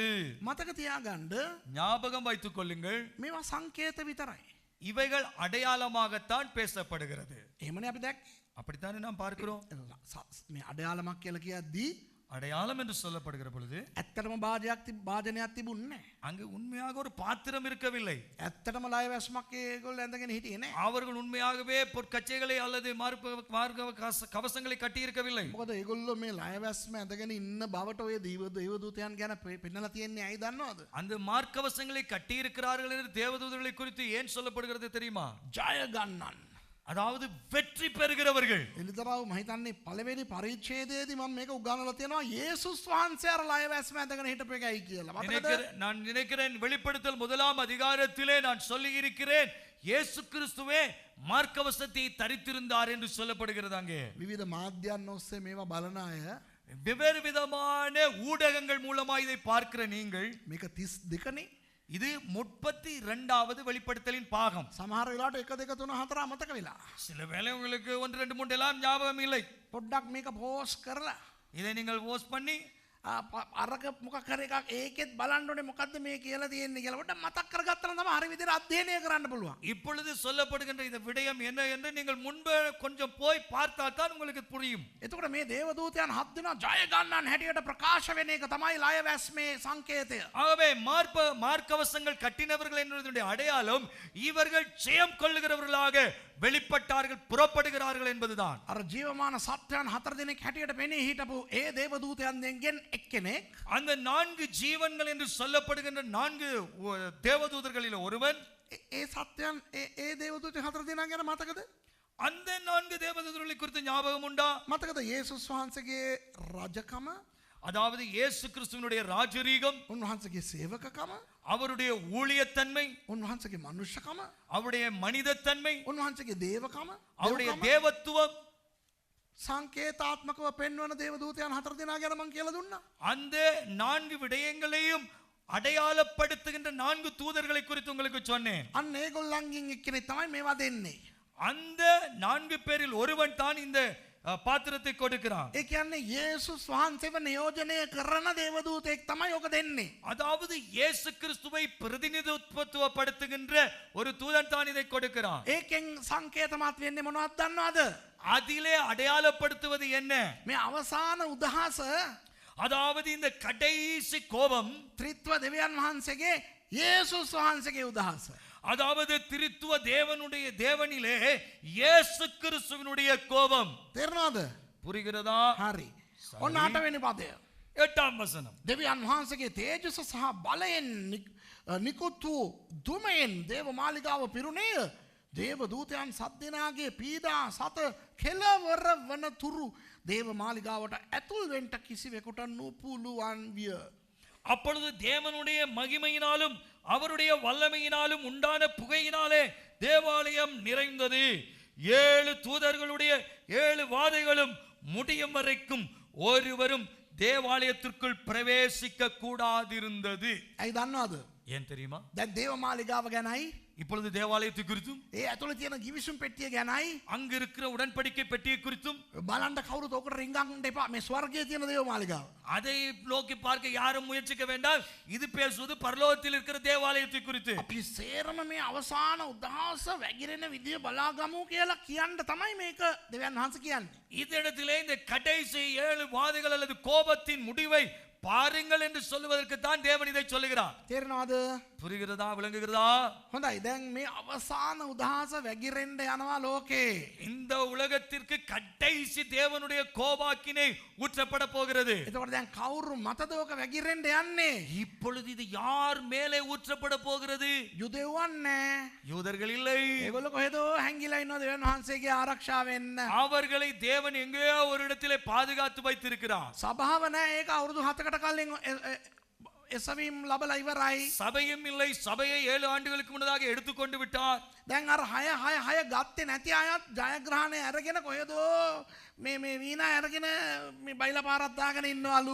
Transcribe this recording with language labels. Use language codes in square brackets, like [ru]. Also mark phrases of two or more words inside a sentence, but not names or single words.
[si] මතක තියාගන්න [ta] ஞாபகம் வைத்துக் கொள்ளுங்கள், [si] මේවා සංකේත විතරයි. [ta] இவைகள் அடையாளமாகத்தான் பேசப்படுகிறது. [si] එහෙමනේ අපි දැක්කේ. [ta] அப்படித்தானே நாம் பார்க்கிறோம். [si] මේ අඩයාලමක් කියලා කියද්දී [ta] அடையாளம் என்று சொல்லப்படுகிற பொழுது [si] ඇත්තටම භාජනයක් තිබුණේ නැහැ. [ta] அங்கு உண்மையாக ஒரு பாத்திரம் இருக்கவில்லை. [si] ඇත්තටම ලය වැස්මක් ඒගොල්ලෝ ඇඳගෙන හිටියේ නැහැ. [ta] அவர்கள் உண்மையாகவே பொற்கச்சைகளை அல்லது மார்பக கவசங்களை கட்டி இருக்கவில்லை. [si] මොකද ඒගොල්ලෝ මේ ලය වැස්ම ඇඳගෙන ඉන්න බවට ඔය දේවදූතයන් ගැන පෙන්නලා තියන්නේ ඇයි දන්නවද? [ta] அந்த மார்க்கவசங்களை கட்டி இருக்கிறார்கள் என்று தேவதூதர்களை குறித்து ஏன் சொல்லப்படுகிறது தெரியுமா? [si] ජය ගන්නන්. [ta] அதாவது வெற்றி பெறுகிறவர்கள். [si] එලිදරව් මම හිතන්නේ පළවෙනි පරිච්ඡේදයේදී මම මේක උගන්වලා තියෙනවා යේසුස් වහන්සේ අර ලය වැස්ම ඇඳගෙන හිටපු එකයි කියලා. මතකද? [ta] நான் நினைக்கிறேன் வெளிப்படுத்தல் 1ஆம் அதிகாரத்திலே நான் சொல்லி இருக்கிறேன் இயேசு கிறிஸ்துவே மார்க்கவசத்தை தரித்திருந்தார் என்று சொல்லப்படுகிறது. அங்கே [si] විවිධ මාධ්‍යයන් ඔස්සේ මේවා බලන අය [ta] வெவ்வேறு விதமான ஊடகங்கள் மூலமா இதை பார்க்கிற நீங்கள் [si] මේක 32නේ. [ta] இது 32வது வெளிப்படுத்தலின் பாகம். [si] සමහර වෙලාවට 1 2 3 4 අමතක වෙලා. [ta] சில வேளை உங்களுக்கு 1 2 3 எல்லாம் ஞாபகம் இல்லை. [si] පොඩ්ඩක් මේක පෝස්ට් කරලා [ta] இதை நீங்கள் போஸ்ட் பண்ணி [si] අරක මොකක් හරි එකක් ඒකෙත් බලන්න ඕනේ මොකද්ද මේ කියලා තියෙන්නේ කියලා පොඩ්ඩක් මතක් කරගත්තා නම් තමයි හරි විදිහට අධ්‍යයනය කරන්න පුළුවන්. [ta] இப்பொழுது சொல்லப்படுகின்ற இந்த விடயம் என்ன என்று நீங்கள் முன்பு கொஞ்சம் போய் பார்த்தால் தான் உங்களுக்கு புரியும். [si] එතකොට මේ දේවදූතයන් 7 දෙනා ජය ගන්නන් හැටියට ප්‍රකාශ වෙන එක තමයි ලය වැස්මේ සංකේතය. [ta] ஆகவே மார்க்கவசங்கள் கட்டினவர்கள் என்பதனுடைய அடையாளம் இவர்கள் ஜெயம் கொள்ளுகிறவர்களாக வெளிப்பட்டார்கள் புறப்படுகிறார்கள் என்பதுதான் [si] අර ජීවමාන සත්‍යයන් 4 දෙනෙක් හැටියට පෙනී හිටපු ඒ දේවදූතයන්ගෙන් එක්කෙනෙක් [ta] அந்த 4 ஜீவன்கள் என்று சொல்லப்படுகின்ற 4 தேவதூதர்களில் ஒருவன் [si] ඒ සත්‍යයන් ඒ දේවදූත 4 දෙනා ගැන මතකද? [ta] அந்த 4 தேவதூதர்களை குறித்து ஞாபகம் உண்டா? [si] මතකද යේසුස් වහන්සේගේ රජකම, [ta] அதாவது இயேசு கிறிஸ்துவினுடைய ராஜரீகம், [si] උන්වහන්සේගේ සේවකකම, [ta] அவருடைய ஊழியத்தன்மை, [si] උන්වහන්සේගේ මනුෂ්‍යකම, [ta] அவருடைய மனிதத்தன்மை, [si] උන්වහන්සේගේ දේවකම, [ta] அவருடைய தேவத்துவம், [si] සංකේතාත්මකව පෙන්වන දේවදූතයන් 4 දෙනා ගැන මම කියලා දුන්නා. [ta] அந்த 4 விடயங்களையும் அடையாளப்படுத்துகின்ற 4 தூதர்களை குறித்து உங்களுக்கு சொன்னேன். [si] අන්න ඒගොල්ලන්ගෙන් එක්කෙනෙක් තමයි මේවා දෙන්නේ. [ta] அந்த 4 பேரில் ஒருவன் தான் இந்த பாத்திரத்தை கொடுக்கிறான். [si] ඒ කියන්නේ යේසුස් වහන්සේව නියෝජනය කරන දේවදූතෙක් තමයි ඔක දෙන්නේ. [ta] அதாவது இயேசு கிறிஸ்துவை பிரதிநிதித்துவப்படுத்துகின்ற ஒரு தூதன் தான் இதை கொடுக்கிறான். [si] ඒකෙන් සංකේතමත් වෙන්නේ මොනවද දන්නවද? [ta] அதிலே அடையாளப்படுத்துவது என்ன? [si] මේ අවසාන උදහස [ta] அதாவது இந்த கடைசி கோபம் [si] ත්‍රිත්ව දෙවියන් වහන්සේගේ යේසුස් වහන්සේගේ උදහස. [ta] அதாவது திரித்துவ தேவனிலே இயேசு கிறிஸ்துவினுடைய கோபம். [si] තේරෙනවද? [ta] புரிகிறதா? [si] හරි. ඔන්න 8 වෙනි පදය. [ta] 8ாம் வசனம். [si] දෙවියන් වහන්සේගේ තේජස සහ බලයෙන් නිකුත් වූ දුමෙන් දේව මාලිගාව පිරුණේය. දේව දූතයන් 7 දෙනාගේ පීඩා සත කෙලවර වන තුරු දේව මාලිගාවට ඇතුල් වෙන්න කිසිවෙකුට නුපුළුවන් විය. [ta] அப்பொழுது தேவனுடைய மகிமையினாலும் அவருடைய வல்லமையினாலும் உண்டான புகையினாலே தேவாலயம் நிறைந்தது. 7 தூதர்களுடைய 7 வாதைகளும் முடியும் வரைக்கும் ஒருவரும் தேவாலயத்திற்குள் பிரவேசிக்க கூடாதிருந்தது. [si] ඇයි දන්නවද? [ta] ஏன் தெரியுமா? [si] දැන් දේව මාලිගාව ගැනයි, [ta] இப்பொழுது தேவாலயத்தை குறித்தும் [si] ඒ ඇතුළේ තියෙන ගිවිසුම් පෙට්ටිය ගැනයි [ta] அங்கு இருக்கிற உடன்படிக்கை பெட்டியை குறித்தும் [si] බලන්න කවුරුත් ඔකට රිංගන්න එපා. මේ ස්වර්ගයේ තියෙන දේව මාලිගාව. [ta] அதை நோக்கி பார்க்க யாரும் முயற்சிக்க வேண்டாம். இது பேசுவது பரலோகத்தில் இருக்கிற தேவாலயத்தை குறித்து. [si] අපි සේරම මේ අවසාන උදහස වැగిරෙන විදිය බලාගමු කියලා කියන්න තමයි මේක දෙවියන් වහන්සේ කියන්නේ. [ta] இதனிடத்திலே இந்த கடைசி 7 வாதைகள் அல்லது கோபத்தின் முடிவை பாருங்கள் என்று சொல்லுவதற்கு தான் தேவன் இதை சொல்லுகிறார். [si] තේරෙනවද? [ta] புரிகிறதா? விளங்குகிறதா? [si] හොඳයි. දැන් මේ අවසාන උදහස වැగిරෙන්න යනවා ලෝකේ. [ta] இந்த உலகத்திற்கு கடைசி தேவனுடைய கோபாக்கினை ஊற்றப்பட போகிறது. [si] එතකොට දැන් කවුරු මතද ඔක වැగిරෙන්න යන්නේ? [ta] இப்பொழுது இது யார் மேலே ஊற்றப்பட போகிறது? [si] යුදෙව්වන් නෑ. [ta] யூதர்கள் இல்லை. [si] ඒගොල්ලෝ කොහෙදෝ හැංගිලා ඉන්නවා දෙවියන් වහන්සේගේ ආරක්ෂාව වෙන්න. [ta] அவர்களை தேவன் எங்கேயோ ஒரு இடத்திலே பாதுகாத்து வைத்திருக்கிறார். [si] සභාව නෑ. ඒක අවුරුදු 7කට කලින් එසවීම් ලබලා ඉවරයි. [ta] சபையும் இல்லை. சபையை 7 ஆண்டுகளுக்கு முன்னதாக எடுத்துக்கொண்டு விட்டார். [si] දැන් අර 6 ගත්තේ නැති අයත් ජයග්‍රහණය අරගෙන කොහෙදෝ මේ වීණා අරගෙන මේ බයිලා පාරක් දාගෙන ඉන්නවලු.